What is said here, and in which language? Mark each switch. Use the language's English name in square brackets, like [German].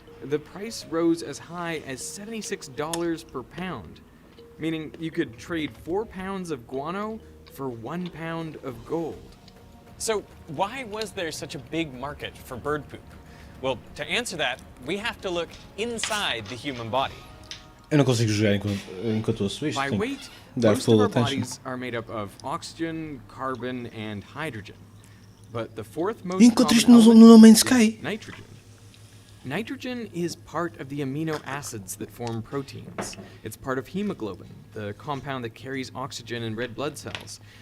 [English] The price rose as high as $76 per pound, meaning you could trade 4 pounds of guano for 1 pound of gold. So why was there such a big market for bird poop? Well, to answer that, we have to look inside the human body. [Portuguese] Eu não consigo jogar enquanto ouço isto. [English] By weight, most of our bodies are made up of oxygen, carbon, and hydrogen. But the fourth most common element is nitrogen. Nitrogen is part of the amino acids that form proteins. It's part of hemoglobin, the compound that carries oxygen in red blood cells.